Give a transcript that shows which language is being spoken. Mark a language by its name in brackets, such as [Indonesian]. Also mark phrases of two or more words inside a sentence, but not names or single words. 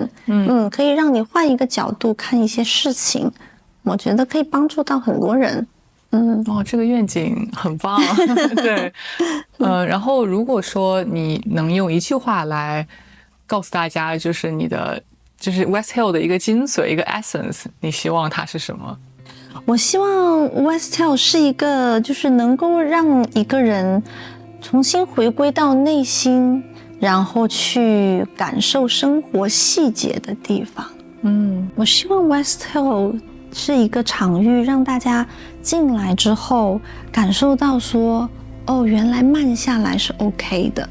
[Chinese] 可以讓你換一個角度看一些事情，我覺得可以幫助到很多人。這個願景很棒。對，然後如果說你能用一句話來告訴大家，就是就是 West Hill 的一個精髓，一個 essence，你希望它是什麼？我希望 West Hill 是一個就是能夠讓一個人重新回歸到內心，然後去感受生活細節的地方。我希望 West Hill 是一個場域，讓大家進來之後感受到說，原來慢下來是 OK 的。